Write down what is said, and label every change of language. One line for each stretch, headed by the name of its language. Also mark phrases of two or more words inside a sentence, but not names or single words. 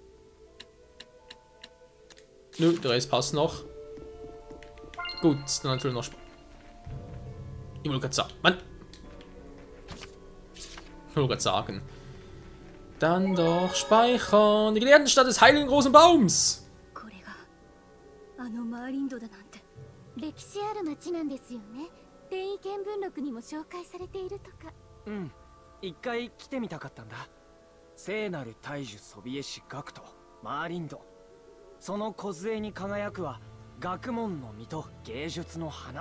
German: Nö, der Rest passt noch. Gut, dann natürlich noch. Ich wollte gerade sagen. Mann! Ich wollte gerade sagen. Dann doch speichern. Die Gelehrtenstadt des heiligen großen Baums.
Japanese: これがあのマーリンドだなんて。歴史ある町なんですよね。転移見聞録にも紹介されているとか。うん、一回来てみたかったんだ。聖なる大樹ソビエシ学徒マーリンド。その梢に輝くは学問の実と芸術の花。